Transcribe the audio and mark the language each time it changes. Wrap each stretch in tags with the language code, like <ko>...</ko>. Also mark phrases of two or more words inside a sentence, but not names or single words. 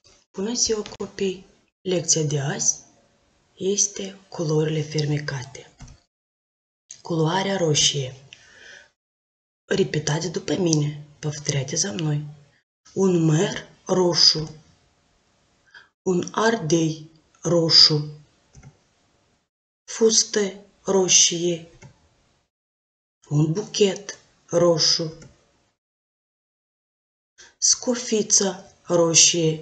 <ro>Bună ziua, copii! Lecția de azi este culorile fermecate. Culoarea roșie. Repetați după mine,</ro> <ru>повторяйте за мной.</ru> <ro>Un măr roșu, un ardei roșu, fustă roșie, un buchet roșu, scofița roșie.</ro>